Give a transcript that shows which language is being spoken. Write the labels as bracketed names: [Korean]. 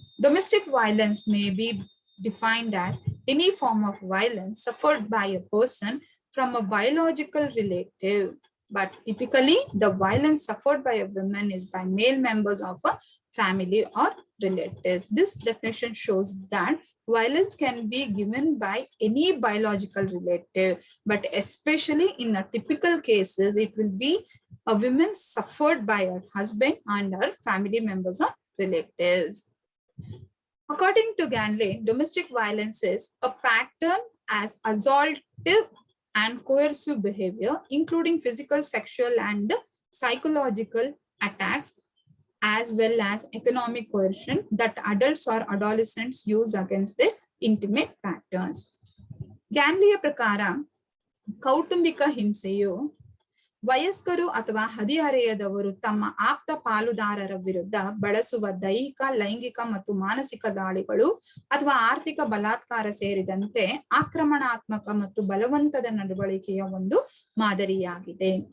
[English] Domestic violence may be defined as any form of violence suffered by a person from a biological relative, but typically the violence suffered by a woman is by male members of a family or relatives. This definition shows that violence can be given by any biological relative, but especially in a typical cases, it will be a woman suffered by her husband and her family members or relatives. According to Ganley, domestic violence is a pattern as assaultive and coercive behavior, including physical, sexual, and psychological attacks, as well as economic coercion that adults or adolescents use against their intimate partners. [Kannada] ಗ್ಯಾನ್ಲಿಯ ಪ್ರಕಾರ ಕೌಟುಂಬಿಕ ಹಿಂಸೆಯು ವಯಸ್ಕರು ಅಥವಾ ಹದಿಹರೆಯದವರು ತಮ್ಮ ಆಪ್ತ ಪಾಲುದಾರರ ವಿರುದ್ಧ ಬಳಸುವ ದೈಹಿಕ, ಲೈಂಗಿಕ ಮತ್ತು ಮಾನಸಿಕ ದಾಳಿಗಳು ಅಥವಾ ಆರ್ಥಿಕ ಬಲಾತ್ಕಾರ ಸೇರಿದಂತೆ ಆಕ್ರಮಣಾತ್ಮಕ ಮತ್ತು ಬಲವಂತದ ನಡವಳಿಕೆಯ ಒಂದು ಮಾದರಿಯಾಗಿದೆ.